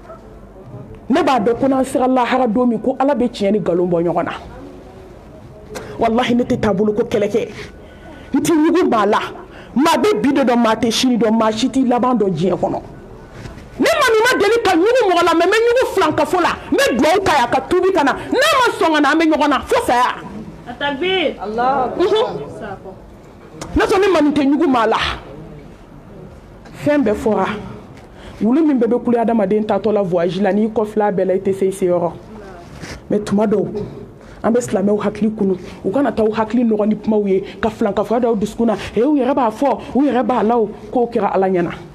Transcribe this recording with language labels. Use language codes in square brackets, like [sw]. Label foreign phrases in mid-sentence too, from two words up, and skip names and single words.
[bm] ne ba do kuna sira Allah hara domi ko ala be tieni galon bo nyogona wallahi ne tɛ taabolo ko kɛlɛ kɛ n tɛ ɲugu maa la maa bɛ bi dɔ dɔn maa tɛ sini dɔn maa si t'i laban dɔn diɲɛ kɔnɔ ne ma min ma deli ka ɲugu mɔgɔ la mais n bɛ ɲugu filankafo la n bɛ dugawu k'a ye a ka tuubi ka na n'a ma sɔn ka na an bɛ ɲɔgɔn na fo saya ne sɔn ne ma nin tɛ ɲugu maa la fɛn bɛɛ fɔra wulu min bɛɛ bɛ kule adamaden taatɔ la voyage la n'i kɔfilɛ a bɛɛ la i tɛ se i seyɔrɔ mais tuma dɔw an bɛ silamɛw hakili kunu u kana taa u hakili nɔgɔ ni kumaw ye ka filankafoya da u dusukun na u yɛrɛ b'a fɔ u yɛrɛ b'a la o k'o kɛra ala ɲɛna